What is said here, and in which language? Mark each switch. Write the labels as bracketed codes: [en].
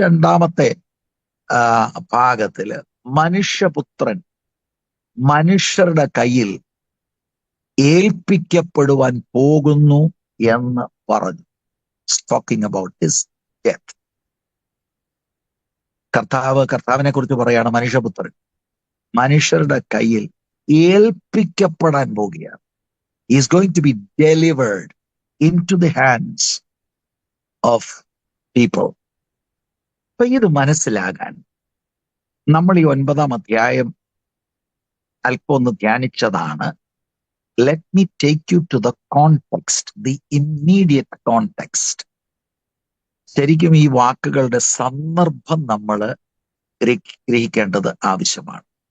[ml] രണ്ടാമത്തെ ഭാഗത്തില് മനുഷ്യപുത്രൻ മനുഷ്യരുടെ കയ്യിൽ ഏൽപ്പിക്കപ്പെടുവാൻ പോകുന്നു എന്ന് പറഞ്ഞു. [en] Talking about his death. [ml] കർത്താവിനെ കുറിച്ച് പറയാണ് മനുഷ്യപുത്രൻ മനുഷ്യരുടെ കയ്യിൽ ഏൽപ്പിക്കപ്പെടാൻ പോകുകയാണ്. [en] He is going to be delivered into the hands of people. [ml] അപ്പൊ ഇത് മനസ്സിലാകാൻ നമ്മൾ ഈ 9-ാം അധ്യായം അല്പം ഒന്ന് ധ്യാനിച്ചതാണ്. [en] Let me take you to the context, the immediate context. [ml] ശരിക്കും ഈ വാക്കുകളുടെ സന്ദർഭം നമ്മൾ ഗ്രഹിക്കേണ്ടത് ആവശ്യമാണ്.